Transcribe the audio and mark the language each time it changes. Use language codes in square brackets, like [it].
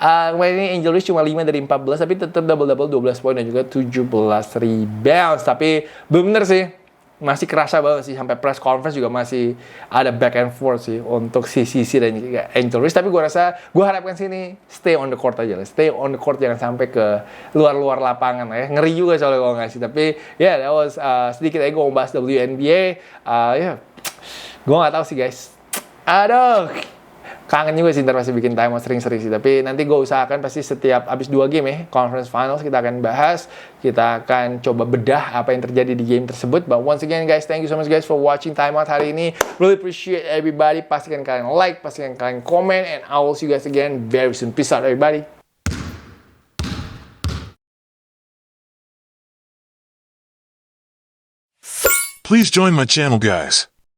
[id] Kemarin ini Angel Reese cuma 5 dari 14 tapi tetap double-double, 12 poin dan juga 17 rebounds. Tapi bener sih, masih kerasa banget sih, sampai press conference juga masih ada [en] back and forth [id] sih untuk si CC dan juga Angel Reese. Tapi gue harapkan sini [en] stay on the court [id] aja lah, stay on the court, jangan sampai ke luar lapangan ya. Ngeri juga soalnya kalau nggak sih. Tapi ya that was sedikit aja gue mau bahas WNBA. Gue nggak tahu sih guys. Aduh, kangen juga sih ntar masih bikin time out sering-sering sih. Tapi nanti gue usahakan pasti setiap abis 2 game ya, conference finals kita akan bahas. Kita akan coba bedah apa yang terjadi di game tersebut. [en] But once again guys, thank you so much guys for watching time out [id] hari ini. [en] Really appreciate everybody. [id] Pastikan kalian like, pastikan kalian comment. [en] And I will see you guys again very soon. Peace out everybody. Please join my channel, guys.